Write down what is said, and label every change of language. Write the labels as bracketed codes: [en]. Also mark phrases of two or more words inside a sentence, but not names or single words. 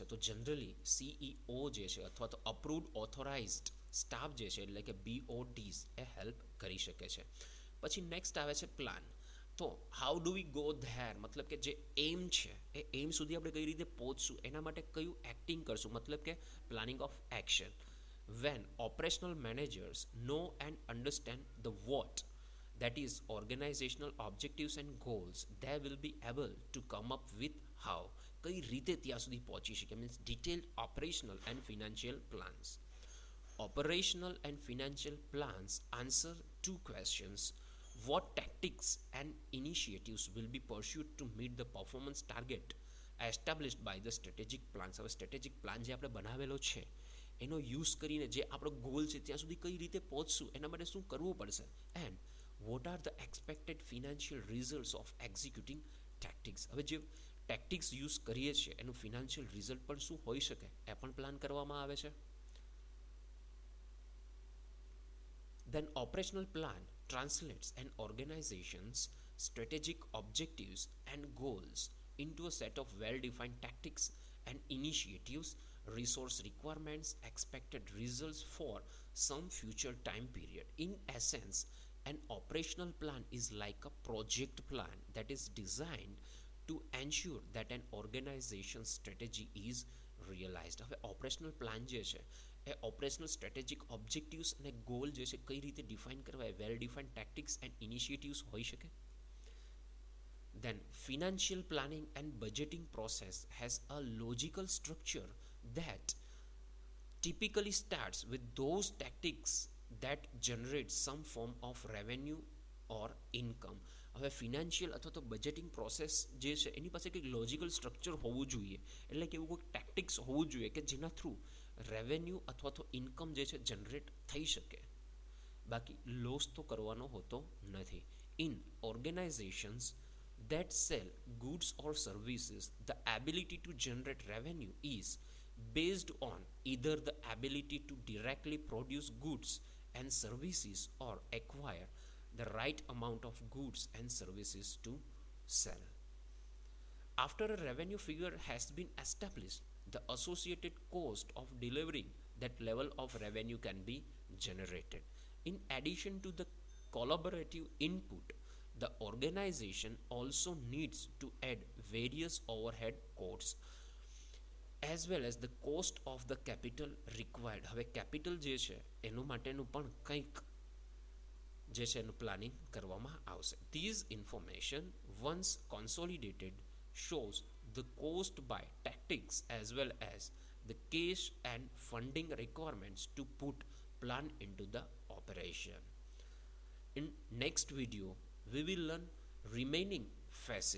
[gu] તો [en] generally CEO [gu] જે છે અથવા તો [en] approved authorized staff [gu] જે છે એટલે કે BODs એ હેલ્પ કરી શકે છે. પછી નેક્સ્ટ આવે છે પ્લાન. તો [en] how do we go there, [gu] મતલબ કે જે એમ છે એ એમ સુધી આપણે કઈ રીતે પહોંચશું, એના માટે કયું એક્ટિંગ કરશું, મતલબ કે [en] planning of action. When operational managers know and understand the what, that is organizational objectives and goals, they will be able to come up with how, [gu] કઈ રીતે ત્યાં સુધી પહોંચી શકે, મીન્સ [en] detailed operational and financial plans. Operational and financial plans answer two questions. What tactics and initiatives will be pursued to meet the performance target established by the strategic plans. [gu] હવે [en] strategic plan [gu] જે આપણે બનાવેલો છે એનો યુઝ કરીને જે આપણો ગોલ છે ત્યાં સુધી કઈ રીતે પહોંચશું, એના માટે શું કરવું પડશે, [en] and what are the expected financial results of executing tactics. [gu] હવે જે ટેક્ટિક્સ યુઝ કરીએ છીએ એનું [en] financial result [gu] પણ શું હોઈ શકે એ પણ પ્લાન કરવામાં આવે છે. [en] Then operational plan translates an organization's strategic objectives and goals into a set of well-defined tactics and initiatives, resource requirements, expected results for some future time period. In essence, an operational plan is like a project plan that is designed to ensure that an organization's strategy is realized. [gu] હવે [en] operational plan [gu] જે છે એ [en] operational strategic objectives [gu] અને ગોલ જે છે કઈ રીતે ડિફાઇન કરવા, એ [en] well defined tactics and initiatives [gu] હોઈ શકે. [en] Then financial planning and budgeting process has a logical structure that typically starts with those tactics that generate some form of revenue or income. [gu] હવે ફિનાન્શિયલ અથવા તો [en] budgeting process [gu] જે છે એની પાસે કંઈક [en] logical structure [gu] હોવું જોઈએ, એટલે કે એવું કોઈક ટેક્ટિક્સ હોવું જોઈએ કે જેના થ્રુ રેવન્યુ અથવા તો ઇન્કમ જે છે જનરેટ થઈ શકે, બાકી લોસ તો કરવાનો હોતો નથી. [en] in organizations that sell goods or services, the ability to generate revenue is based on either the ability to directly produce goods and services or acquire the right amount of goods and services to sell. After a revenue figure has been established, the associated cost of delivering that level of revenue can be generated. In addition to the collaborative input, the organization also needs to add various overhead costs as well as the cost of the capital required. [gu] હવે કેપિટલ જે છે એનું માટેનું પણ કંઈક જે છે એનું પ્લાનિંગ કરવામાં આવશે. [en] These information once consolidated shows the cost by tactics as well as the cash and funding requirements to put plan into the operation. In next video we will learn remaining phases.